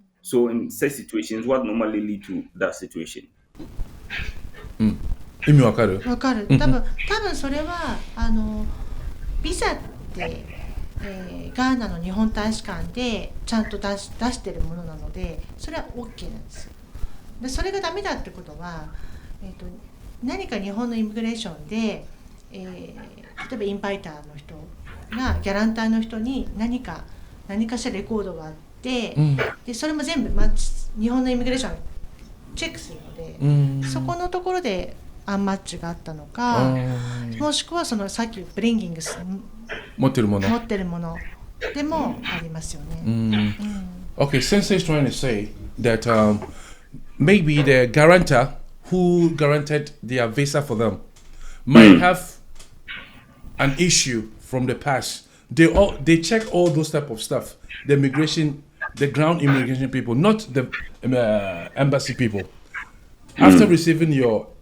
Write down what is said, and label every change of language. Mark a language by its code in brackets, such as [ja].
[en] So in such situations, what normally lead to that situation? [ja] 意味わかる？わかる。多分それはビザって、ガーナの日本大使館でちゃんと出してるものなので、それは OK なんですよ。でそれがダメだってことは、何か日本のイミグレーションで、例えばインバイターの人がギャランターの人に何かしらレコードがあって、でそれも全部日本のイミグレーションチェックするので、そこのところでアンマッチがあったのか、もしくはそのさっきブリンギングス持ってるものでもありますよね。 [en] Okay, Sensei is trying to say that maybe the guarantor who guaranteed their visa for them might have an issue from the past. They check all those type of stuff. The ground immigration people, not the embassy people. After receiving your